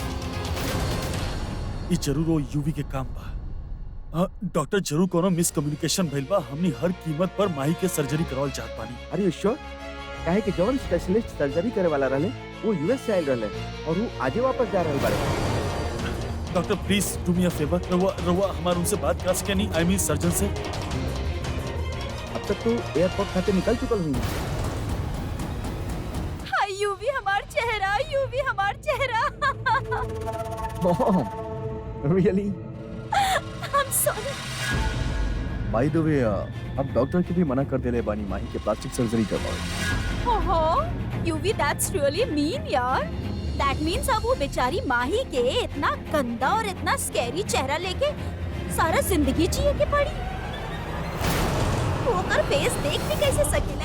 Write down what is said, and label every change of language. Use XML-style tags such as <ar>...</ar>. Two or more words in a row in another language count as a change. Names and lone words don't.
<bho>ये जरूर वो यूवी के काम बा। डॉक्टर, जरूर कोनो मिसकम्युनिकेशन भइल बा। हमनी हर कीमत पर माही के सर्जरी करावल चाहत बानी। अरे श्योर? काहे कि जवन</bho> <en>specialist surgery</en> <bho>करे वाला रहले वो यूएस से आयल रहले और वो आजे वापस जा रहल बारे।</bho> <en>Doctor please do me a favor,</en> <bho>रवा हमार उनसे बात कर सके नहीं,</bho> <en>I mean</en> <bho>सर्जन से। अब तक तो एयरपोर्ट खाते निकल चुकल हुई। हाय यूवी हमार चेहरा, यूवी हमार चेहरा।</bho> <en>Mom really? I am sorry. by the way</en> <bho>अब डॉक्टर की भी मना कर देले बानी माही के</bho> <en>plastic surgery</en> <bho>करवाओ। ओहो, यूवी</bho> <en>that's really mean</en> <bho>यार।</bho> <en>that means</en> <bho>अब वो बेचारी माही के इतना गंदा और इतना स्कैरी चेहरा लेके सारा जिंदगी जिए के पड़ी। वो कर फेस देख भी कैसे सकेला?</bho>